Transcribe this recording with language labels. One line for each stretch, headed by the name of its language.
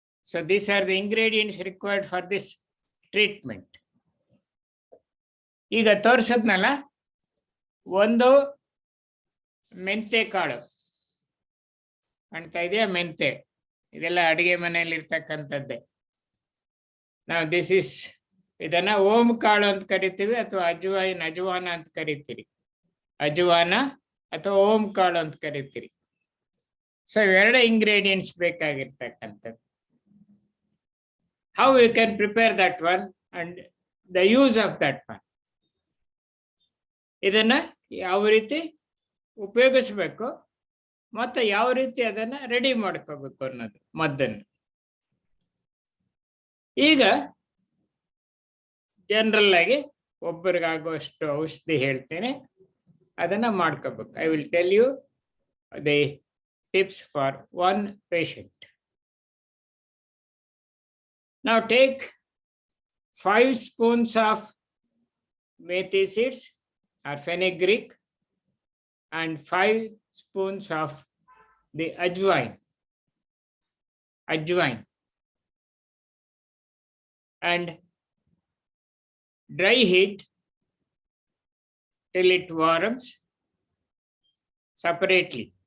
English: So these are the ingredients required for this treatment.
Kannada: ಈಗ ತೋರಿಸದ್ನಲ್ಲ, ಒಂದು ಮೆಂತೆ ಕಾಳು ಕಾಣ್ತಾ ಇದೆಯಾ? ಮೆಂತೆ ಇದೆಲ್ಲ ಅಡಿಗೆ ಮನೆಯಲ್ಲಿ ಇರ್ತಕ್ಕಂಥದ್ದೇ. ನಾವು ಇದನ್ನ ಓಂ ಕಾಳು ಅಂತ ಕರಿತೀವಿ, ಅಥವಾ ಅಜವಾನ ಅಂತ ಕರಿತೀರಿ. ಅಜವಾನ ಅಥವಾ ಓಂ ಕಾಳು ಅಂತ ಕರಿತೀರಿ. ಸೊ ಇವೆರಡು ingredients ಬೇಕಾಗಿರ್ತಕ್ಕಂಥದ್ದು.
English: How you can prepare that one and the use of that one.
Kannada: ಇದನ್ನ ಯಾವ ರೀತಿ ಉಪಯೋಗಿಸ್ಬೇಕು ಮತ್ತೆ ಯಾವ ರೀತಿ ಅದನ್ನ ರೆಡಿ ಮಾಡ್ಕೋಬೇಕು ಅನ್ನೋದು ಮದ್ದನ್ನು. ಈಗ ಜನರಲ್ ಆಗಿ ಒಬ್ಬರಿಗಾಗುವಷ್ಟು ಔಷಧಿ ಹೇಳ್ತೇನೆ, ಅದನ್ನ ಮಾಡ್ಕೋಬೇಕು.
English: I will tell you the tips for one patient. Now take 5 spoons of methi seeds or fenugreek and 5 spoons of the ajwain, and dry heat till it warms separately.